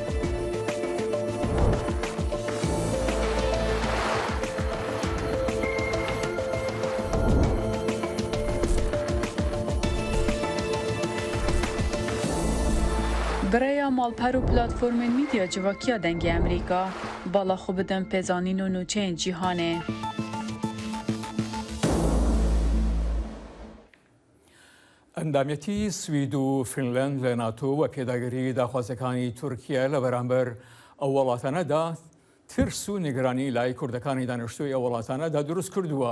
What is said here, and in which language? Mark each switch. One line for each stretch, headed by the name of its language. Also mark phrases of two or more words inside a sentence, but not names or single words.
Kurdish: Biraya malper û platformên mîdya civakiya dengê Emrîka bala xwe bidin pêzanîn û nûçeyên cîhanê.
Central Kurdish: ئەندامەتی سوید و فینلند لە ناتۆ و پێداگیری داخوازەکانی تورکیا لە بەرامبەر ئەو وڵاتانەدا ترس و نیگرانی لای کوردەکانی دانیشتووی ئەو وڵاتانەدا دروست کردووە.